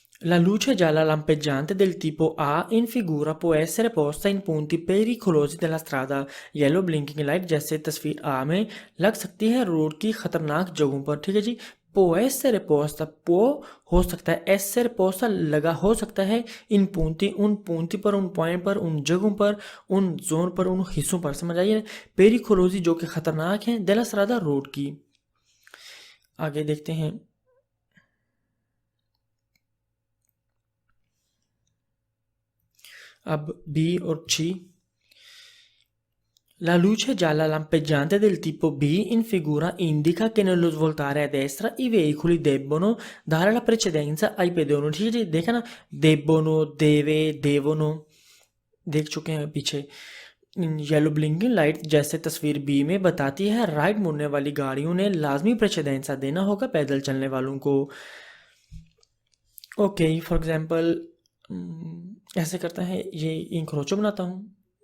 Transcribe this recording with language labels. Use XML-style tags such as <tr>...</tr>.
<it>La luce gialla lampeggiante del tipo A in figura può essere posta in punti pericolosi della strada।</it> <hi>Yellow blinking light जैसे तस्वीर आ में लग सकती है road की खतरनाक जगहों पर। ठीक है जी,</hi> <it>può essere posta,</it> <hi>può हो सकता है, essere posta लगा हो सकता है, इन पूंती उन पूंती पर, उन पॉइंट पर, उन जगहों पर, उन जोन पर, उन हिस्सों पर, समझ आइए। पेरिकोलोजी जो कि खतरनाक है,</hi> <it>della strada</it> <hi>रोड की। आगे देखते हैं। अब बी और सी।</hi> <it>La luce gialla lampeggiante del tipo B in figura indica che nello svoltare a destra i veicoli debbono dare la precedenza ai pedoni।</it> <hi>ठीक है जी, देखा ना,</hi> <it>debbono, deve, devono,</it> <hi>देख चुके हैं पीछे। येलो ब्लिंकिंग लाइट जैसे तस्वीर बी में बताती है राइट मुड़ने वाली गाड़ियों ने लाजमी प्रेसिडेंसा देना होगा पैदल चलने वालों को। ओके, फॉर एग्जांपल ऐसे करता है, ये इंक्रोचो बनाता हूँ।</hi>